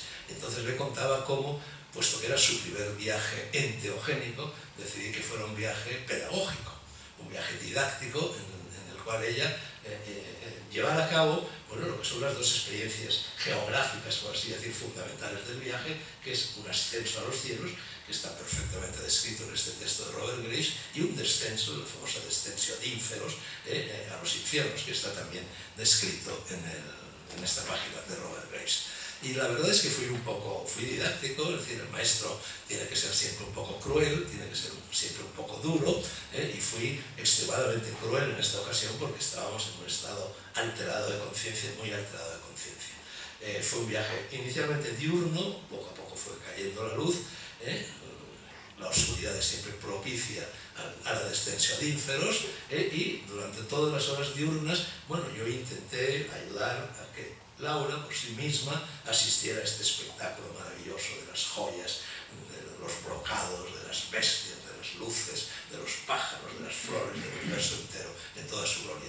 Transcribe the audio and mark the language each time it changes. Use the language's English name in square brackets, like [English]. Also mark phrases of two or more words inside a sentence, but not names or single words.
[Spanish] Entonces le contaba cómo, puesto que era su primer viaje enteogénico, decidí que fuera un viaje pedagógico, un viaje didáctico en el cual ella llevara a cabo, bueno, lo que son las dos experiencias geográficas, por así decir, fundamentales del viaje, que es un ascenso a los cielos, que está perfectamente descrito en este texto de Robert Graves, y un descenso, la famosa [Latin] descensio ad inferos, [Spanish] a los infiernos, que está también descrito en esta página de Robert Graves. Y la verdad es que fui didáctico, es decir, el maestro tiene que ser siempre un poco cruel, tiene que ser siempre un poco duro, y fui extremadamente cruel en esta ocasión porque estábamos en un estado alterado de conciencia, muy alterado de conciencia. Fue un viaje inicialmente diurno, poco a poco fue cayendo la luz, la oscuridad es siempre propicia a la descensión [Latin] ad ínferos, [Spanish] y durante todas las horas diurnas, bueno, yo intenté ayudar a que Laura por sí misma asistiera a este espectáculo maravilloso de las joyas, de los brocados, de las bestias, de las luces, de los pájaros, de las flores, del universo entero, en toda su gloria.